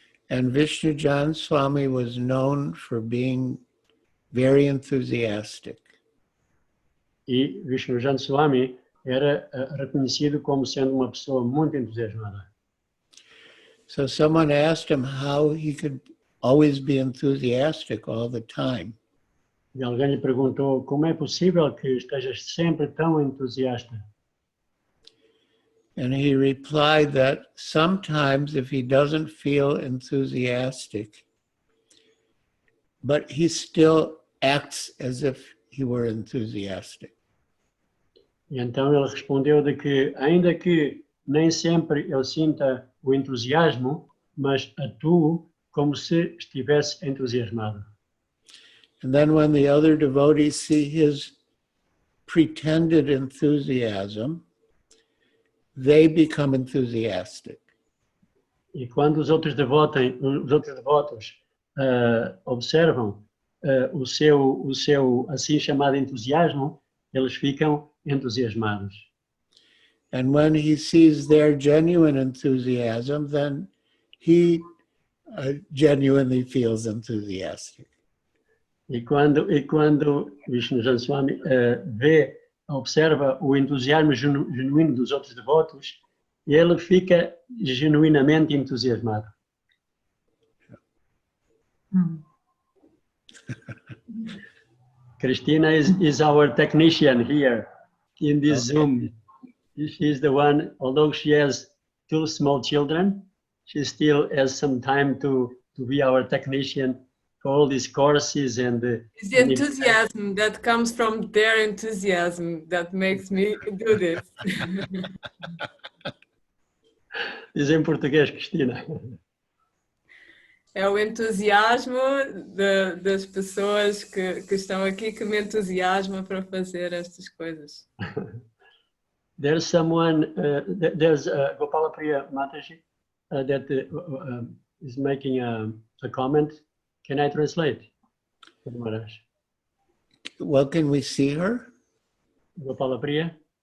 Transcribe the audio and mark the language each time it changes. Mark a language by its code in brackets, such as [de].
[en] And 13jun Swami was known for being very enthusiastic. [pt] E 13jun Swami era reconhecido como sendo uma pessoa muito entusiasmada. [en] So someone asked him how he could always be enthusiastic all the time. [pt] E alguém lhe perguntou como é possível que estejas sempre tão entusiasta. [en] And he replied that sometimes if he doesn't feel enthusiastic, but he still acts as if he were enthusiastic. [pt] E então ele respondeu de que, ainda que nem sempre ele sinta o entusiasmo, mas atue como se estivesse entusiasmado. [en] And then when the other devotees see his pretended enthusiasm, they become enthusiastic. [pt] E quando os outros devotos observam o seu assim chamado entusiasmo, eles ficam entusiasmados. [en] And when he sees their genuine enthusiasm, then he genuinely feels enthusiastic. [pt] E quando Vishnujana Swami observa o entusiasmo genuíno dos outros devotos, ele fica genuinamente entusiasmado. [en] Christina is our technician here in this Zoom. She's the one, although she has 2 small children, she still has some time to be our technician for all these courses and it's the enthusiasm that comes from their enthusiasm that makes me do this. [pt] Diz em português, Cristina. É o entusiasmo das pessoas que estão aqui que me entusiasma para fazer estas coisas. [en] There's someone, there's Gopala Priya Mataji that is making a comment. Can I translate? Maharaj. Well, can we see her? Gopala Priya?